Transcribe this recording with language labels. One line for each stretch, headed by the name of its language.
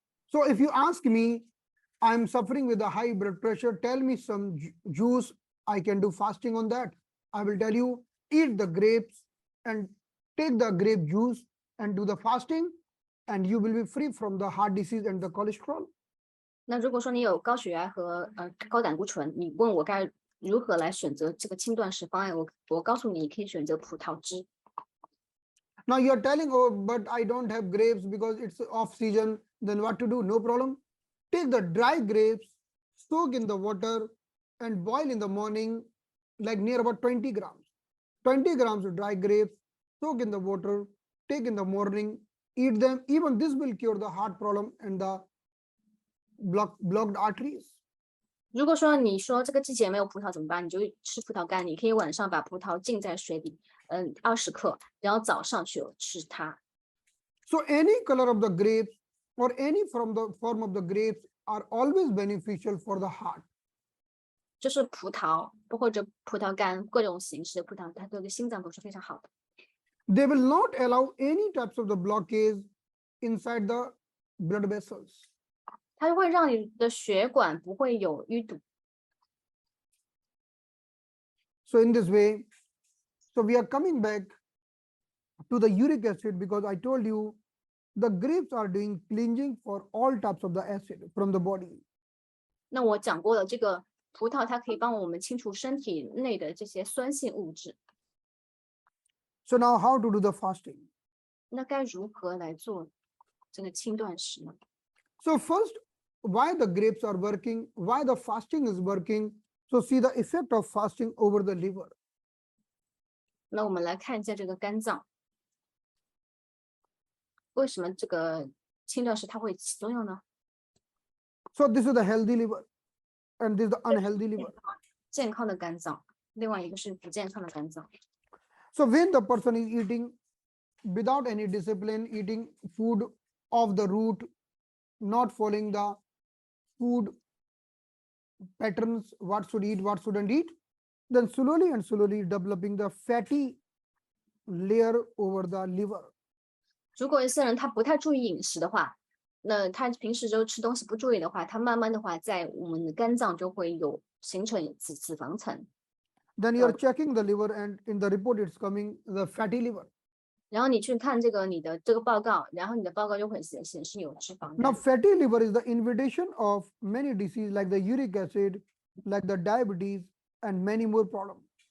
English: So if you ask me, I'm suffering with a high blood pressure, tell me some juice I can do fasting on that. I will tell you, eat the grapes and take the grape juice and do the fasting, and you will be free from the heart disease and the cholesterol.
Chinese: 那如果说你有高血压和高胆固醇，你问我该如何来选择这个轻断食方案，我告诉你，你可以选择葡萄汁。
English: Now you are telling, oh, but I don't have grapes because it's off season. Then what to do? No problem. Take the dry grapes, soak in the water, and boil in the morning, like near about 20 grams. 20 grams of dry grapes, soak in the water, take in the morning, eat them. Even this will cure the heart problem and the blocked arteries.
Chinese: 如果说你说这个季节没有葡萄怎么办？你就吃葡萄干，你可以晚上把葡萄浸在水里，20克，然后早上去吃它，
English: So any color of the grapes or any from the form of the grapes are always beneficial for the heart.
Chinese: 就是葡萄或者葡萄干各种形式的葡萄，它对心脏都是非常好的。
English: They will not allow any types of the blockage inside the blood vessels.
Chinese: 它会让你的血管不会有淤堵。
English: So in this way, so we are coming back to the uric acid because I told you the grapes are doing cleansing for all types of the acid from the body.
Chinese: 那我讲过了，这个葡萄它可以帮我们清除身体内的这些酸性物质。
English: So now how to do the fasting?
Chinese: 那该如何来做这个轻断食呢？
English: So first, why the grapes are working, why the fasting is working. So see the effect of fasting over the liver.
Chinese: 那我们来看一下这个肝脏，为什么这个轻断食它会起作用呢？
English: So this is the healthy liver and this is the unhealthy liver.
Chinese: 健康的肝脏，另外一个是不健康的肝脏。
English: So when the person is eating without any discipline, eating food off the root, not following the food patterns, what should eat, what shouldn't eat, then slowly and slowly developing the fatty layer over the liver.
Chinese: 如果一些人他不太注意饮食的话，那他平时就吃东西不注意的话，他慢慢的话，在我们的肝脏就会有形成脂肪层。
English: Then you are checking the liver and in the report it's coming the fatty liver.
Chinese: 然后你去看你的这个报告，然后你的报告就会显示有脂肪
English: Now
Chinese: 肝。
English: fatty liver is the invitation of many diseases like the uric acid, like the diabetes and many more problems.